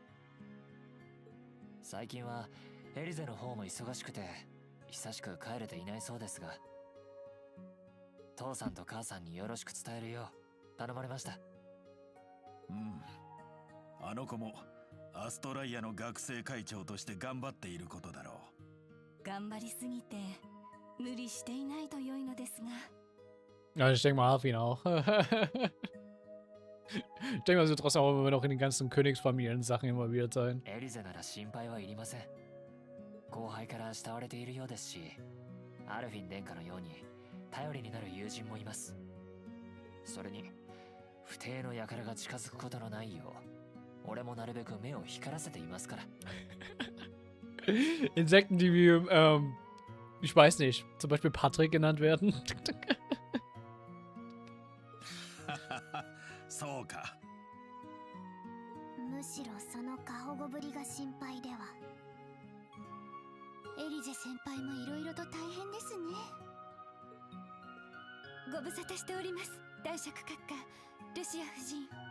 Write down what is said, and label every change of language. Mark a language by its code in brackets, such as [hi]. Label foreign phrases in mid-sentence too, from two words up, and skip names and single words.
[ja] 最近はエリゼの方も忙しくて久しく帰れていないそうですが、父さんと母さんによろしく伝えるよう頼まれました。うん、あの子もアストライアの学生会長として頑張っていることだろう。頑張りすぎて無理していないと良いのですが。 [de] Ja, ich denke mal, Alfin auch. Ich denke mal, sie wird trotzdem auch immer noch in den ganzen Königsfamilien-Sachen involviert sein. [ja] エリゼなら心配はいりません。後輩から慕われているようですし、アルフィン殿下のように頼りになる友人もいます。それに不定の輩が近づくことのないよう、俺もなるべく目を光らせていますから。 [de] Insekten, die wie, ich weiß nicht, zum Beispiel Patrick genannt werden. [ja] そうか。むしろその過保護ぶりが心配では。エリゼ先輩もいろいろと大変ですね。ご無沙汰しております、大爵閣下、ルシア夫人。